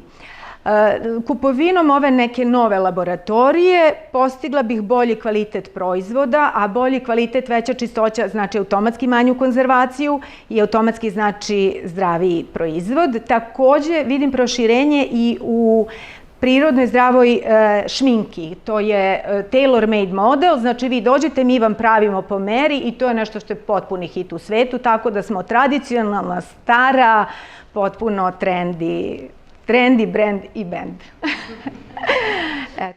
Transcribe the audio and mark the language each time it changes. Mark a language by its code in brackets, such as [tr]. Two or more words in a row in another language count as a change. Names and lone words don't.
[sr] Kupovinom ove neke nove laboratorije postigla bih bolji kvalitet proizvoda, a bolji kvalitet, veća čistoća znači automatski manju konzervaciju i automatski znači zdraviji proizvod. Takođe vidim proširenje i u prirodnoj zdravoj šminki. To je tailor-made model, znači vi dođete, mi vam pravimo po meri i to je nešto što je potpuni hit u svetu, tako da smo tradicionalna, stara, potpuno [en] trendy brand [sr] i band.